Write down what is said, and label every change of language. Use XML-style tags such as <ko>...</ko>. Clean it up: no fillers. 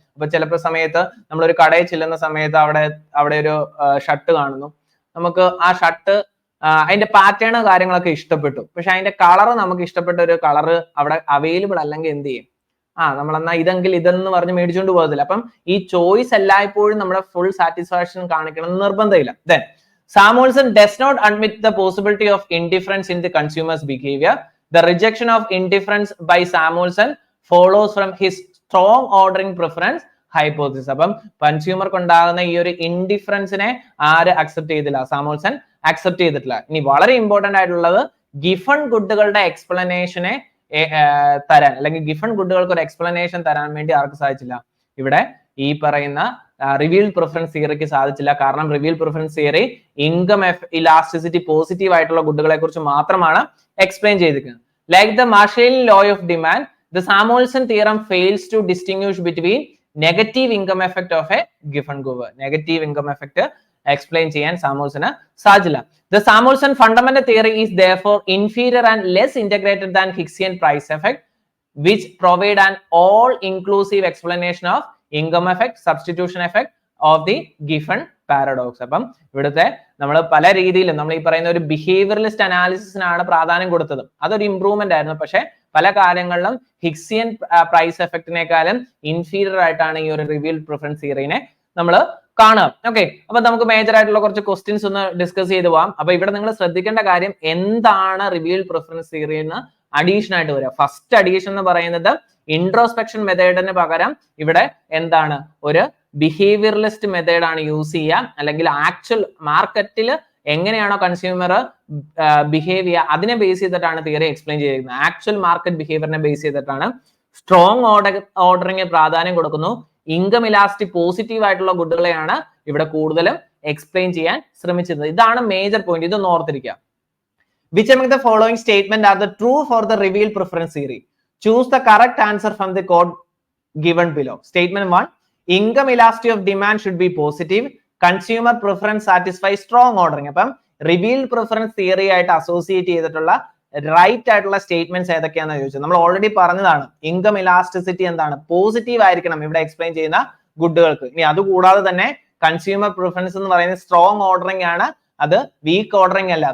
<ml>അപ്പൊ ചിലപ്പോൾ സമയത്ത് നമ്മൾ ഒരു കടയിൽ ചെല്ലുന്ന സമയത്ത് അവിടെ ഒരു ഷർട്ട് കാണുന്നു, നമുക്ക് ആ ഷർട്ട് അതിന്റെ പാറ്റേൺ കാര്യങ്ങളൊക്കെ ഇഷ്ടപ്പെട്ടു, പക്ഷെ അതിന്റെ കളർ നമുക്ക് ഇഷ്ടപ്പെട്ട ഒരു കളർ അവിടെ അവൈലബിൾ അല്ലെങ്കിൽ എന്ത് ചെയ്യും, നമ്മളെന്നാ ഇതെങ്കിൽ ഇതെന്ന് പറഞ്ഞ് മേടിച്ചുകൊണ്ട് പോകത്തില്ല. അപ്പം ഈ ചോയ്സ് എല്ലായ്പ്പോഴും നമ്മുടെ ഫുൾ സാറ്റിസ്ഫാക്ഷൻ കാണിക്കണം എന്ന് നിർബന്ധമില്ല.</ml> <en>Then Samuelson does not admit the possibility of indifference in the consumer's behavior. The rejection of indifference by Samuelson follows from his strong ordering preference. Hypothesis.</en> <ml>അപ്പം കൺസ്യൂമർക്ക് ഉണ്ടാകുന്ന ഈ ഒരു ഇൻഡിഫറൻസിനെ ആര് അക്സെപ്റ്റ് ചെയ്തില്ല? സാമുവൽസൺ അക്സെപ്റ്റ് ചെയ്തിട്ടില്ല. ഇനി വളരെ ഇമ്പോർട്ടന്റ് ആയിട്ടുള്ളത് ഗിഫൺ ഗുഡുകളുടെ എക്സ്പ്ലനേഷനെ തരാൻ, അല്ലെങ്കിൽ ഗിഫൺ ഗുഡുകൾക്ക് ഒരു എക്സ്പ്ലനേഷൻ തരാൻ വേണ്ടി ആർക്ക് സാധിച്ചില്ല? ഇവിടെ ഈ പറയുന്ന റിവീൽഡ് പ്രിഫറൻസ് തിയറിക്ക് സാധിച്ചില്ല. കാരണം revealed preference theory income elasticity positive ആയിട്ടുള്ള ഗുഡുകളെ കുറിച്ച് മാത്രമാണ് എക്സ്പ്ലെയിൻ ചെയ്തിരിക്കുന്നത്.</ml> <en>Like the Marshallian law of demand, the Samuelson theorem fails to distinguish between negative income effect of a given good.</en> <ml>Negative income effect explain ചെയ്യാൻ സാമുവൽസന് സാധിച്ചില്ല.</ml> <en>The Samuelson fundamental theory is therefore inferior and less integrated than Higgsian price effect, which provide an all-inclusive explanation of income effect, substitution effect of the given paradox.</en> <ml>അപ്പം ഇവിടുത്തെ നമ്മൾ പല രീതിയിലും നമ്മൾ ഈ പറയുന്ന ഒരു ബിഹേവിയറലിസ്റ്റ് അനാലിസിസിനാണ് പ്രാധാന്യം കൊടുത്തത്. അതൊരു ഇംപ്രൂവ്മെന്റ് ആയിരുന്നു. പക്ഷെ പല കാര്യങ്ങളിലും ഹിഗ്സിയൻ പ്രൈസ് എഫക്റ്റിനേക്കാളും ഇൻഫീരിയർ ആയിട്ടാണ് ഈ ഒരു റിവീൽഡ് പ്രിഫറൻസ് തിയറിനെ നമ്മൾ കാണുക. ഓക്കെ, അപ്പൊ നമുക്ക് മേജർ ആയിട്ടുള്ള കുറച്ച് ക്വസ്റ്റ്യൻസ് ഒന്ന് ഡിസ്കസ് ചെയ്ത് പോവാം. അപ്പൊ ഇവിടെ നിങ്ങൾ ശ്രദ്ധിക്കേണ്ട കാര്യം എന്താണ് റിവീൽഡ് പ്രിഫറൻസ് തിയറി എന്ന് അഡീഷൻ ആയിട്ട് വരിക. ഫസ്റ്റ് അഡീഷൻ എന്ന് പറയുന്നത് ഇൻട്രോസ്പെക്ഷൻ മെത്തേഡിന് പകരം ഇവിടെ എന്താണ് ഒരു ബിഹേവിയറലിസ്റ്റ് മെത്തേഡ് ആണ് യൂസ് ചെയ്യുക. അല്ലെങ്കിൽ ആക്ച്വൽ മാർക്കറ്റിൽ എങ്ങനെയാണോ കൺസ്യൂമർ ബിഹേവ് ചെയ്യുക അതിനെ ബേസ് ചെയ്തിട്ടാണ് തിയറി എക്സ്പ്ലെയിൻ ചെയ്തിരിക്കുന്നത്. ആക്ച്വൽ മാർക്കറ്റ് ബിഹേവിയറിനെ ബേസ് ചെയ്തിട്ടാണ്. സ്ട്രോങ് ഓർഡറിംഗ് പ്രാധാന്യം കൊടുക്കുന്നു. ഇൻകം ഇലാസ്റ്റിക് പോസിറ്റീവ് ആയിട്ടുള്ള ഗുഡുകളെയാണ് ഇവിടെ കൂടുതലും എക്സ്പ്ലെയിൻ ചെയ്യാൻ ശ്രമിച്ചിരുന്നത്. ഇതാണ് മേജർ പോയിന്റ്. ഇതൊന്ന് ഓർത്തിരിക്കുക.</ml> <en>Which among the following statement are the true for the revealed preference theory? Choose the correct answer from the code given below. Statement 1, income elasticity of demand should be positive. Consumer preference satisfies strong ordering.</en> <ml>അപ്പം revealed preference theory ആയിട്ട് associate ചെയ്തിട്ടുള്ള right ആയിട്ടുള്ള statements ഏതൊക്കെയാണെന്ന് ചോദിച്ചത്. നമ്മൾ already പറഞ്ഞതാണ് income elasticity എന്താണ്, positive ആയിരിക്കണം ഇവിടെ എക്സ്പ്ലെയിൻ ചെയ്യുന്ന ഗുഡുകൾക്ക്. ഇനി അതുകൂടാതെ തന്നെ കൺസ്യൂമർ പ്രിഫറൻസ് എന്ന് പറയുന്നത് സ്ട്രോങ് ഓർഡറിംഗ് ആണ്, അത് വീക്ക് ഓർഡറിംഗ് അല്ല.</ml>